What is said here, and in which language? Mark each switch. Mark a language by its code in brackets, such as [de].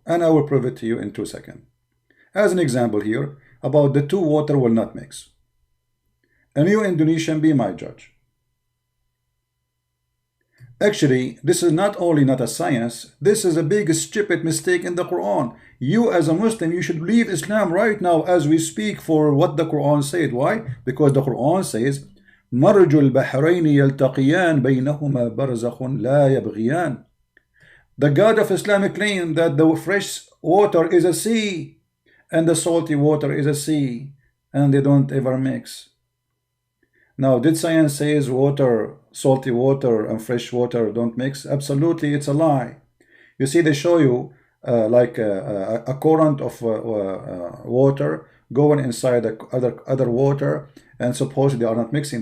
[en] And I will prove it to you in 2 seconds. As an example here, about the two water will not mix. And you Indonesian, be my judge. Actually, this is not only not a science, this is a big stupid mistake in the Quran. You as a Muslim, you should leave Islam right now as we speak for what the Quran said. Why? Because the Quran says, [ar] مَرْجُ الْبَحْرَيْنِ يَلْتَقِيَانِ بَيْنَهُمَا بَرْزَخٌ لَا يَبْغِيَانِ. [en] The God of Islam claimed that the fresh water is a sea and the salty water is a sea, and they don't ever mix. Now, did science says water, salty water and fresh water don't mix? Absolutely, it's a lie. You see, they show you like a current of water going inside the other water, and supposedly they are not mixing.